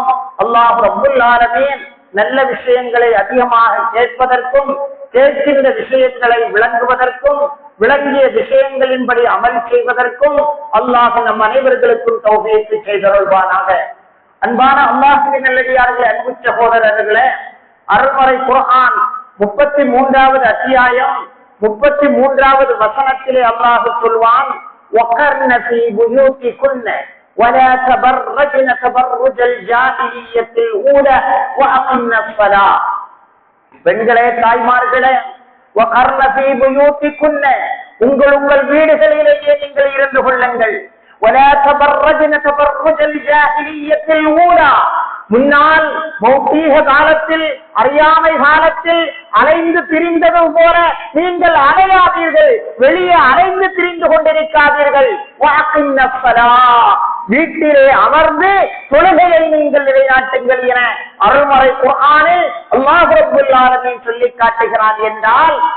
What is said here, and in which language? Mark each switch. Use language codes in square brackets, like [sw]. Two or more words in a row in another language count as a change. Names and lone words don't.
[ar] الله رب العالمين [ta] நல்ல விஷயங்களை அதிகமாக கேட்பதற்கும் கேட்கின்ற விஷயங்களை விளங்குவதற்கும் விளங்கிய விஷயங்களின்படி அமல் செய்வதற்கும் அல்லாஹ் நம் அனைவர்களுக்கும் தௌஃபீக் செய்தருள்வானாக. அன்பான அல்லாஹ்வின் நல்லடியார்களே, அன்பு சகோதரர்களே, அருள்மறை குர்ஆன் 33வது அத்தியாயம் 33வது வசனத்திலே அல்லாஹ் சொல்வான், [ar] وقرن في بيوتكن ولا تبرجن تبرج الجاهلية الأولى وأقمنا الصلاة. [ta] பெண்களே, தாய்மார்களே, [ar] وقرن في بيوتكن, [ta] உங்கள் வீடுகளிலேயே நீங்கள் இருந்து கொள்ளுங்கள். [ar] ولا تبرجن تبرج الجاهلية الأولى, [ta] முன்னால் மௌத்தீக காலத்தில் அறியாமை காலத்தில் அலைந்து திரிந்தது போல நீங்கள் அலையாதீர்கள், வெளியே அலைந்து திரிந்து கொண்டிருக்காதீர்கள். வீட்டிலே அமர்ந்து தொழுகையை நீங்கள் நிலைநாட்டுங்கள் என அருள்மறை குர்ஆனில் [ar] الله رب العالمين [ta] சொல்லி காட்டுகிறான்.